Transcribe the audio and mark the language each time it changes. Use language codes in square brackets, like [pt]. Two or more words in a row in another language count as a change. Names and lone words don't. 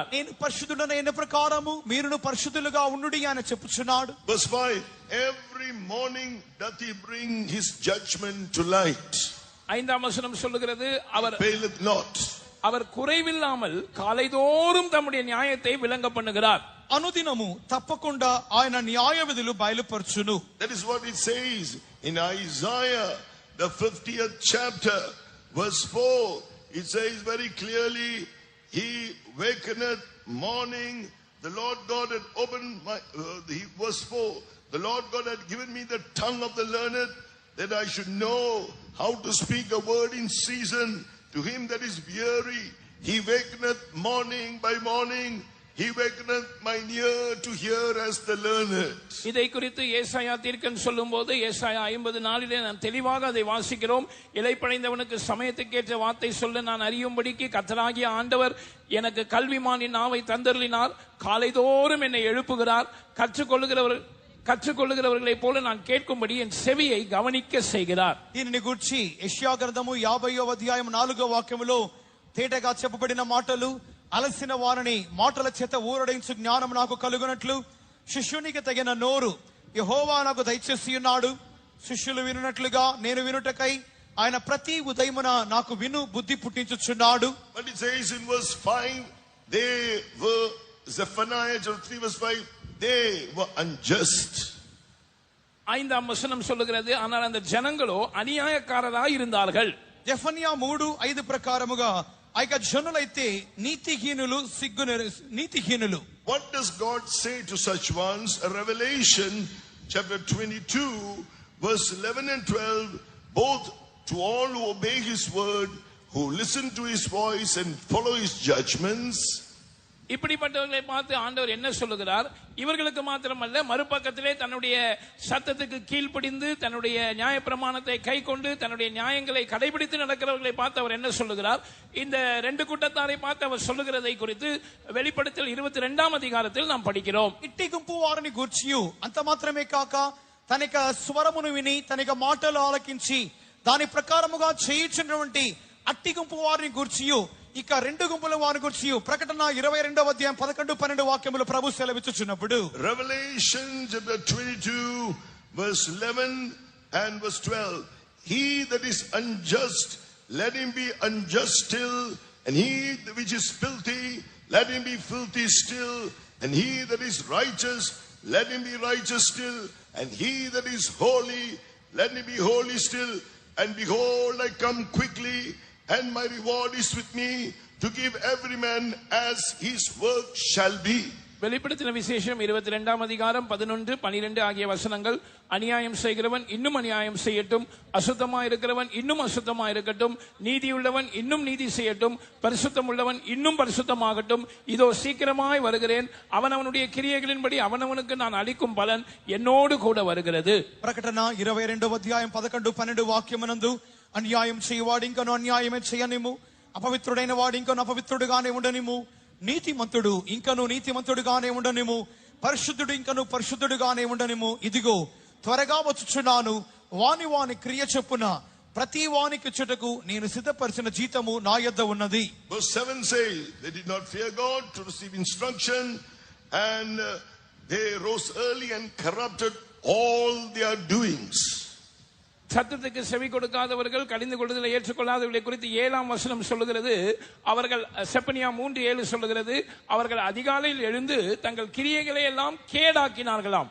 [te] నేను పరిశుద్ధుడైన ప్రకారము మీరును పరిశుద్ధులుగా ఉండుడి అని చెప్పుచున్నాడు. [en] Verse 5, every morning doth he bring his judgment to light. [ta] 5ஆம் வசனம் சொல்லுகிறது, [en] faileth not. [ta] அவர் குறைவில்லாமல் காலைதோறும் தம்முடைய நியாயத்தை விளங்க பண்ணுகிறார். [te] అనుదినము తప్పకుండా ఆయన న్యాయ విధులు బయలుపరచును. [en] That is what it says in Isaiah the 50th chapter verse 4. It says very clearly, he wakeneth morning, the Lord God had opened my verse 4, the Lord God had given me the tongue of the learned, that I should know how to speak a word in season to him that is weary. He wakeneth morning by morning, he wakeneth mine ear to hear as the learned. [ta] இதை குறித்து ஏசாயா தீர்க்கன் சொல்லும்போது ஏசாயா 54 நாம் தெளிவாக அதை வாசிக்கிறோம். இளைப்படைந்தவனுக்கு சமயத்துக்கேற்ற வார்த்தை சொல்ல நான் அறியும்படிக்கு கர்த்தராகிய ஆண்டவர் எனக்கு கல்விமானின் நாவை தந்தருளினார். காலைதோறும் என்னை எழுப்புகிறார். கற்றுக்கொள்ளுகிறவர்களை போல நான் கேட்கும்படி என் செவியை கவனிக்க செய்கிறார். [te] దీనిని గూర్చి యెషయా గ్రంథము 50వ అధ్యాయం 4వ వాక్యములో తేటగా చెప్పబడిన మాటలు, అలసిన వారిని మాటల చేత ఊరడించు జ్ఞానం నాకు కలుగునట్లు శిష్యునికి తగిన నోరు యెహోవా నాకు దయచేసి ఉన్నాడు. శిష్యులు వినున్నట్లుగా నేను వినుటకై ఆయన ప్రతి ఉదయమున నాకు విను బుద్ధి పుట్టించుచున్నాడు. [en] But it says in verse 5, they were, Zephaniah 3 verse 5, they were unjust. [ta] 5ஆம் வசனம் சொல்லுகிறது, ஆனால் அந்த ஜனங்களோ அநியாயக்காரராய் இருந்தார்கள். [te] జెఫన్యా 3:5 ప్రకారముగా ఆ యొక్క జనులైతే నీతిహీనులు. [en] What does God say to such ones? Revelation chapter 22 verse 11 and 12, both to all who obey his word, who listen to his voice and follow his judgments. [ta] இப்படிப்பட்டவர்களை பார்த்து ஆண்டவர் என்ன சொல்லுகிறார்? இவர்களுக்கு மாத்திரமல்ல, மறுபக்கத்திலே தன்னுடைய சத்தத்துக்கு கீழ்ப்படிந்து தன்னுடைய நியாயப்பிரமாணத்தை கை கொண்டு தன்னுடைய நியாயங்களை கடைபிடித்து நடக்கிறவர்களை பார்த்து அவர் என்ன சொல்லுகிறார்? இந்த ரெண்டு கூட்டத்தாரை பார்த்து அவர் சொல்லுகிறதை குறித்து வெளிப்படுத்தல் 22ஆம் அதிகாரத்தில் நாம் படிக்கிறோம். [te] ఇట్టి గుంపు వారిని గూర్చియు అంత మాత్రమే కాక తన యొక్క స్వరమును విని తన యొక్క మాటలు ఆలకించి దాని ప్రకారముగా చేయుచున్నటువంటి అట్టి గుంపు వారిని గూర్చియు ఇక రెండు గుంపుల వారిని గూర్చియు ప్రకటన 22వ అధ్యాయం 11-12 వాక్యములు ప్రభు సెలవిచ్చుచున్నప్పుడు, [en] Revelation chapter 22 verse 11 and verse 12, he that is unjust, let him be unjust still, and he which is filthy, let him be filthy still, and he that is righteous, let him be righteous still, and he that is holy, let him be holy still. And behold, I come quickly, and my reward is with me, to give every man as his work shall be. [ta] வெளிப்படுத்தின விசேஷம் 22ஆம் அதிகாரம் 11, 12 ஆகிய வசனங்கள். அநியாயம் செய்கிறவன் இன்னும் அநியாயம் செய்யட்டும், அசுத்தமா இருக்கிறவன் இன்னும் அசுத்தமா இருக்கட்டும், நீதியுள்ளவன் இன்னும் நீதி செய்யட்டும், பரிசுத்தம் உள்ளவன் இன்னும் பரிசுத்தமாகட்டும். இதோ சீக்கிரமாய் வருகிறேன், அவனவனுடைய கிரியைகளின்படி அவனவனுக்கு நான் அளிக்கும் பலன் என்னோடு கூட வருகிறது. [te] ప్రకటన 22వ అధ్యాయం 11, 12 వాక్యమునందు అన్యాయం చేయవాడు ఇంకను అన్యాయమే చేయనిము, అపవిత్రుడైన వాడు ఇంకను అపవిత్రుడుగానే ఉండనిము, నీతిమంతుడు ఇంకను నీతిమంతుడుగానే ఉండనిము, పరిశుద్ధుడు ఇంకను పరిశుద్ధుడుగానే ఉండనిము. ఇదిగో త్వరగా వచ్చుచున్నాను, వాని వాని క్రియ చొప్పున ప్రతి వానికి చుటకు నేను సిద్ధపరిచిన జీతము నా యొద్ద ఉన్నది. [en] Verse 7 says, they did not fear God to receive instruction, and they rose early and corrupted all their doings. [ta] சத்தத்துக்கு செவி கொடுக்காதவர்கள், கடிந்து கொள்ளுதலை ஏற்றுக்கொள்ளாதவர்களை குறித்து 7ஆம் வசனம் சொல்லுகிறது. அவர்கள் செப்பனியா 3:7 சொல்லுகிறது, அவர்கள் அதிகாலையில் எழுந்து தங்கள் கிரியைகளை எல்லாம் கேடாக்கினார்களாம்.